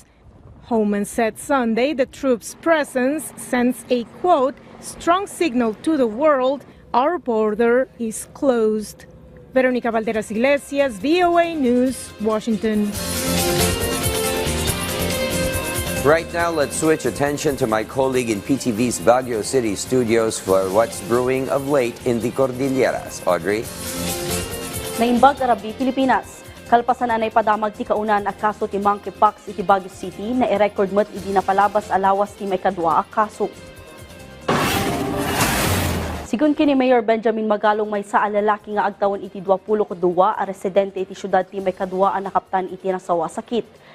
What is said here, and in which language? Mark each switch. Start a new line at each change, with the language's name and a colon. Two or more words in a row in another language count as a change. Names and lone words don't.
English: Hohman said Sunday the troops' presence sends a, quote, strong signal to the world our border is closed. Veronica Valderas Iglesias, VOA News, Washington. Right now, let's switch attention to my colleague in PTV's Baguio City studios for what's brewing of late in the Cordilleras. Audrey?
Iloko: Naimbag Arabi, Pilipinas. Kalpasan anay padamag ti kaunan a kaso ti mpox iti Baguio City na i-record met idi napalabas alawas ti may kadwa a kaso. Sigun kini Mayor Benjamin Magalong may sa lalaki nga agtawan iti 22 a residente iti syudad ti may kadwa a nakaptan iti nasawa sakit.